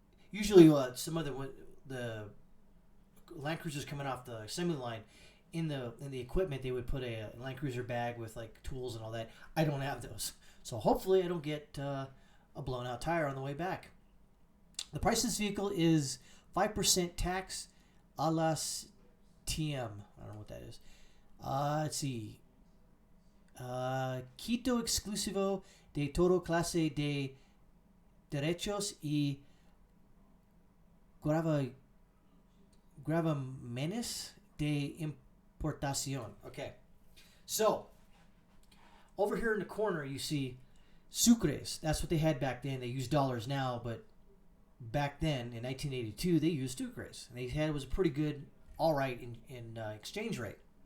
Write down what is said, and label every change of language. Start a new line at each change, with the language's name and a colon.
English: Usually some of the Land Cruisers coming off the assembly line, in the equipment they would put a Land Cruiser bag with like tools and all that. I don't have those, so hopefully I don't get a blown out tire on the way back. The price of this vehicle is 5% tax a las TM. I don't know what that is. Let's see.
Spanish: Quito exclusivo de todo clase de derechos y gravamenes de importación.
English: Okay. So, over here in the corner you see Sucres. That's what they had back then. They use dollars now, but back then in 1982 they used Sucres. And they had, it was a pretty good, all right in exchange rate.